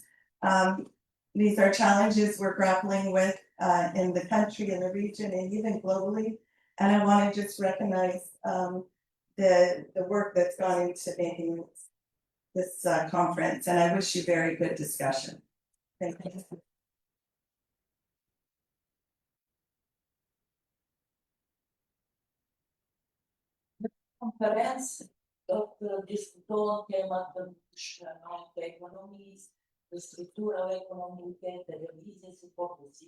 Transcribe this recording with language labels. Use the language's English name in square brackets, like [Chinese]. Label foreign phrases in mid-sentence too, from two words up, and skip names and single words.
[English] These are challenges we're grappling with in the country, in the region, and even globally. And I want to just recognize the work that's gone into making this conference, and I wish you very good discussion. Thank you. [Albanian] Konferencë do të diskutohen tema të ndryshme të ekonomisë, të strukturave ekonomike, televizies si pozitive.